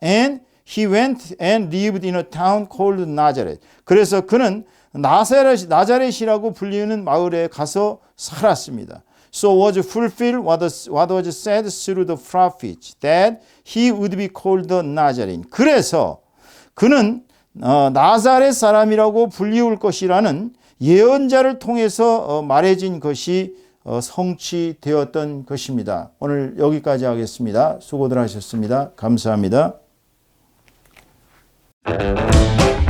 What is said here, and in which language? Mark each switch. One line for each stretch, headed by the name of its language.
English: And he went and lived in a town called Nazareth.
Korean: 그래서 그는 나자렛이라고 불리는 마을에 가서 살았습니다.
English: So was fulfilled what was said through the prophets that he would be called the Nazarene.
Korean: 그래서 그는 나사렛 사람이라고 불리울 것이라는 예언자를 통해서 말해진 것이 성취되었던 것입니다. 오늘 여기까지 하겠습니다. 수고들 하셨습니다. 감사합니다.